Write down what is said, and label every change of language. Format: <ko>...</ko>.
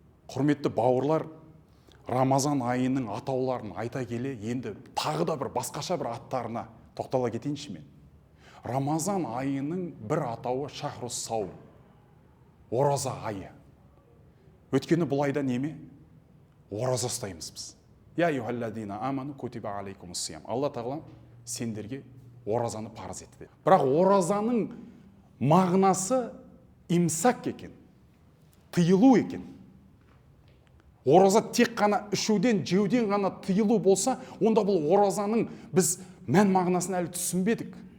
<kk>Құрметті бауырлар, Рамазан айының атауларын айта келе, енді тағы да бір басқаша бір аттарына тоқтала кетейінші мен. Рамазан айының бір атауы шахрус саум, ораза айы. Өткені бұл айда неме? Ораза ұстаймыз біз.</kk> <ar>Я юхалладина аману кутиба алейкумус сиям.</ar> <kk>Алла тағала сендерге оразаны парыз етті. Бірақ оразаның мағынасы имсак екен, тыйылу екен. Ораза тек қана ішуден, жеуден ғана тыйылу болса, онда бұл оразаның біз мән мағынасын әлі түсінбедік.</kk>